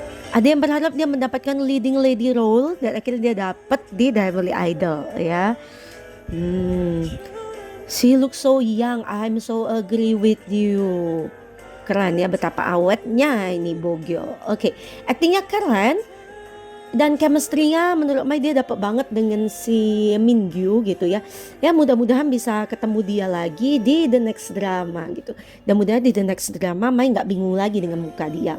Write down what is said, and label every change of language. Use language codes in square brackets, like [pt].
[id] Ada yang berharap dia mendapatkan [en] leading lady role [id] dan akhirnya dia dapat di The Heavenly Idol ya. [en] She looks so young, I'm so agree with you. [id] Keren ya, betapa awetnya ini Bogyol. Oke, aktingnya keren. Dan chemistry-nya menurut Mai dia dapat banget dengan si Mingyu gitu ya. Ya mudah-mudahan bisa ketemu dia lagi di [en] the next drama [id] gitu. Dan mudah-mudahan di [en] the next drama [id] Mai nggak bingung lagi dengan muka dia.